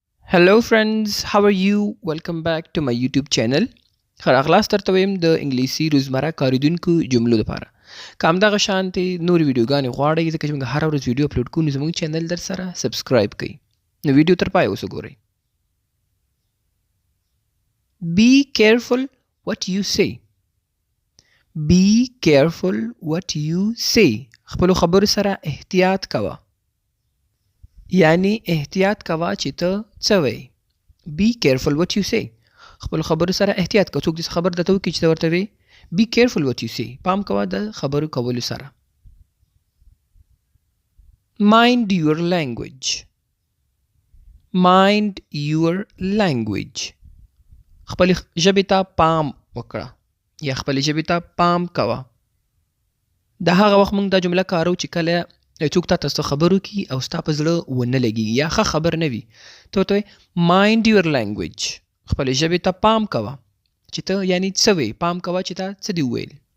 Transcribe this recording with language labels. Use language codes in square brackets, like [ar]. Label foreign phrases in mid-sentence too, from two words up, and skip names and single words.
[en] Hello friends, how are you? Welcome back to my YouTube channel. [ps] خر اغلاس درته ویم د انګلیسي روزمره کاریدونکو جملو لپاره. که همدغه شانتې نورې ویډیوګانې غواړئ ځکه چې موږ هره ورځ ویډیو اپلوډ کوو نو زموږ چینل در سره سبسکرایب کړئ. نو ویډیو تر پای اوس وګورئ. [en] Be careful what you say. Be careful what you say. [ps] خپلو خبرو سره احتیاط کوه. یعنی احتیاط کوه چې ته څه وایې. [en] Be careful what you say. [ps] خپل خبرو سره احتیاط کوه. څوک دې خبر درته وکړي چې ته ورته وایې [en] Be careful what you say. [ps] پام کوه د خبرو کولو سره. [en] Mind your language. Mind your language. [ps] خپل ژبې ته پام وکړه یا خپل ژبې ته پام کوه. د هغه وخت موږ دا جمله کارو چې کله څوک تا ته خبرو کی او ستا په زړه ونه لګي یا ښه خبر نه وي ته ورته [en] mind your language [ps] خپل ژبې ته پام کوه چې ته یعنی څه وایې پام کوه چې تا څه دي وویل.